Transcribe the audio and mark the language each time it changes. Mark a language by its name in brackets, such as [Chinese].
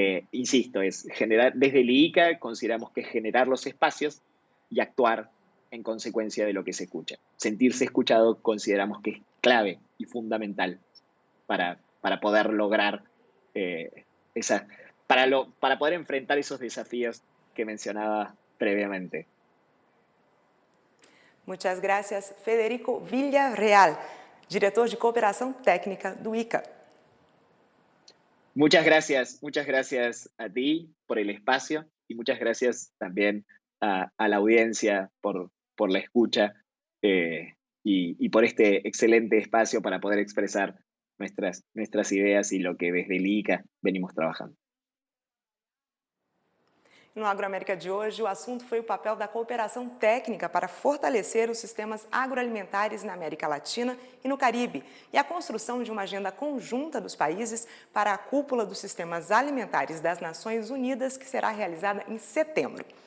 [Spanish] Insisto, es generar, desde el IICA consideramos que es generar los espacios y actuar en consecuencia de lo que se escucha. Sentirse escuchado consideramos que es clave y fundamental para poder lograr para poder enfrentar esos desafíos que mencionaba previamente. Muchas gracias, [Portuguese] Federico Villarreal, diretor de Cooperação Técnica do ICA. [Spanish] Muchas gracias a ti por el espacio y muchas gracias también a la audiencia por la escucha y por este excelente espacio para poder expresar nuestras ideas y lo que desde el ICA venimos trabajando. [Portuguese] No Agroamérica de hoje, o assunto foi o papel da cooperação técnica para fortalecer os sistemas agroalimentares na América Latina e no Caribe e a construção de uma agenda conjunta dos países para a cúpula dos sistemas alimentares das Nações Unidas, que será realizada em setembro.